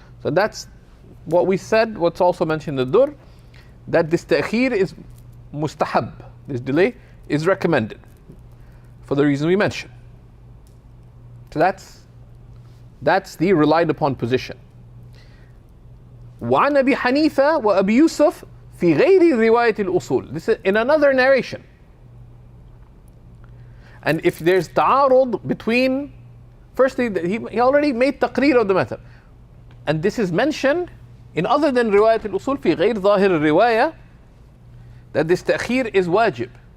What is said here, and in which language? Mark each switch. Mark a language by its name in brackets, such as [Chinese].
[English] So that's what we said. What's also mentioned in the Dur, that this ta'khir is mustahab. This delay is recommended for the reason we mentioned. So that's the relied upon position. [Arabic] وعن أبي حنيفة وأبي يوسف في غير رواية الأصول. [English] This is in another narration. And if there's ta'arud between, firstly, he already made taqreer of the method. And this is mentioned in other than [Arabic] رواية الأصول في غير ظاهر الرواية, [English] that this ta'khir is wajib.